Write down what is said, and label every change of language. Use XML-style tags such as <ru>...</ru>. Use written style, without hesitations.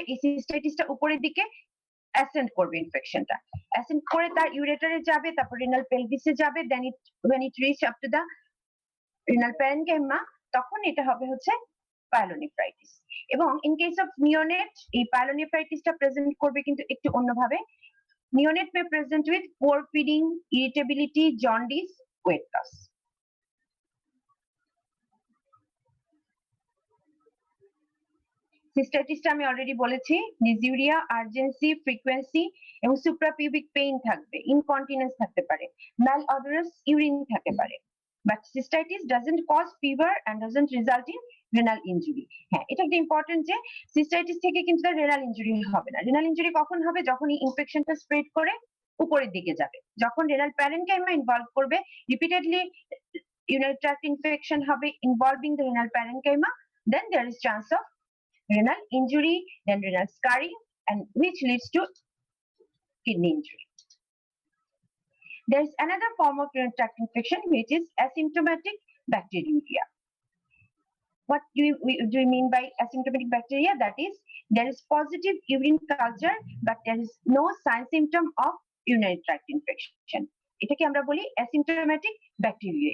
<bn>এই সিস্টাইটিসটা উপরের দিকে অ্যাসেন্ড করবে ইনফেকশনটা। অ্যাসেন্ড করে তার ইউরেটারে যাবে, তারপর রিনাল পেলভিসে যাবে, দেন</bn> <en>when it reach up to the renal parenchyma</en> <bn>তখন এটা হবে হচ্ছে পাইলোনেফ্রাইটিস। এবং ইন কেস অফ নিওনেট এই পাইলোনেফ্রাইটিসটা প্রেজেন্ট করবে কিন্তু একটু অন্যভাবে।</bn> <en>Neonate may present with poor feeding, irritability, jaundice, weight loss.</en> <bn>সিস্টাইটিসটা আমি অলরেডি বলেছি, ডিসইউরিয়া, আর্জেন্সি, ফ্রিকোয়েন্সি এবং সুপ্রাপিউবিক পেইন থাকবে, ইনকন্টিনেন্স থাকতে পারে, malodorous ইউরিন থাকতে পারে।</bn> <en>But cystitis doesn't cause fever and doesn't result in renal injury.</en> <bn>হ্যাঁ, এটা একটা ইম্পর্টেন্ট যে সিস্টাইটিস থেকে কিন্তু রেনাল ইনজুরি হবে না। রেনাল ইনজুরি কখন হবে? যখন এই ইনফেকশনটা স্প্রেড করে উপরের দিকে যাবে, যখন রেনাল প্যারেনকাইমা ইনভলভ করবে,</bn> <en>Repeatedly urinary tract infection হবে involving the renal parenchyma, then there is chance of renal injury, then renal scarring, and which leads to kidney injury. There is another form of urinary tract infection which is asymptomatic bacteriuria. What do we mean by asymptomatic bacteria? That is, there is positive urine culture but there is no sign symptom of urinary tract infection.</en> <bn>এটাকে আমরা বলি asymptomatic bacteria.</bn>